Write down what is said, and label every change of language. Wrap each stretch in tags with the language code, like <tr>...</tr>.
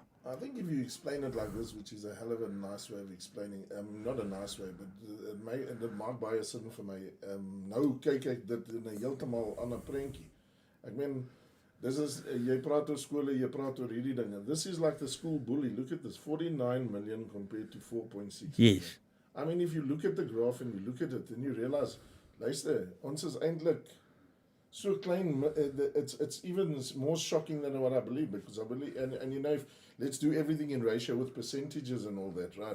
<en>I think if you explain it like this, which is a hell of a nice way of explaining, not a nice way, but</en> <af>dit maak baie sin vir my. Nou kyk ek dit in 'n heeltemal ander prentjie. Ek meen, dis is, jy praat oor skole, jy praat oor hierdie dinge.</af> <en>This is like the school bully. Look at this, 49 million compared to 4.6. Yes. I mean, if you look at the graph and you look at it, and you realize,</en> <af>luister, ons is eintlik so klein,</af> <en>it's even more shocking than what I believe, because I believe, and you know, let's do everything in ratio with percentages and all that, right?</en>